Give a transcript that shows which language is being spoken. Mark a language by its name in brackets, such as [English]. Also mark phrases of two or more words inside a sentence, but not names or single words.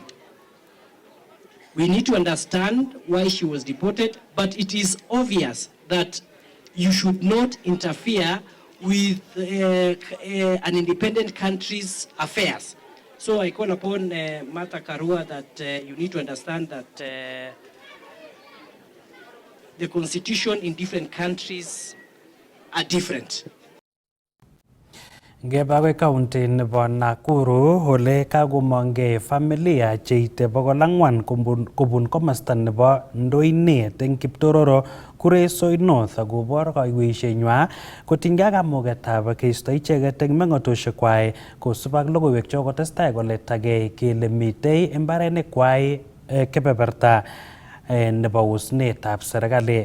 [English] We need to understand why she was deported, but it is obvious that you should not interfere with an independent country's affairs. So I call upon Martha Karua that you need to understand that the constitution in different countries are different. [Kalenjin] Ngebawe county nebo Nakuru ole kagomonge familia cheite 400 kobun komasta nebo Ndoinet eng Kiptororo Kuresoi North akobor kaiweisienywa kotinygei kamugetab keisto icheket eng meng'otosiekwai kosub ak logoiwek chokotestai koletagei kele mitei mbarenikwai kebeberta nebo usnetab serikali.